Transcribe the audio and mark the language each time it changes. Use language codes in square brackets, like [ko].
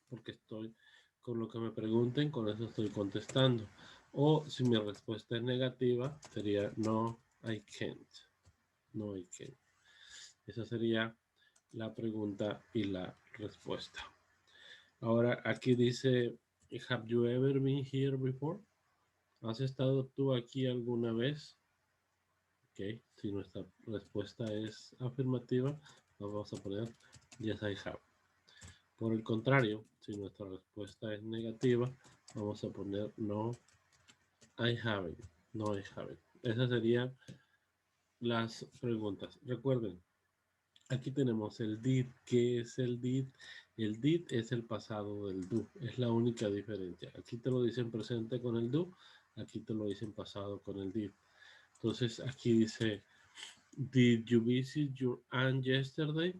[es] Porque estoy con lo que me pregunten, con eso estoy contestando. O si mi respuesta es negativa, sería no, [en] I can't. No, I can't. [es] Esa sería la pregunta y la respuesta. Ahora aquí dice [en] Have you ever been here before? [es] ¿Has estado tú aquí alguna vez? Ok, si nuestra respuesta es afirmativa, vamos a poner [en] yes, I have. [es] Por el contrario, si nuestra respuesta es negativa, vamos a poner [en] no, I haven't. No, I haven't. [es] Esas serían las preguntas. Recuerden, aquí tenemos el did. ¿Qué es el did? El did es el pasado del do. Es la única diferencia. Aquí te lo dicen presente con el do. Aquí te lo dicen pasado con el did. Entonces aquí dice, [en] did you visit your aunt yesterday?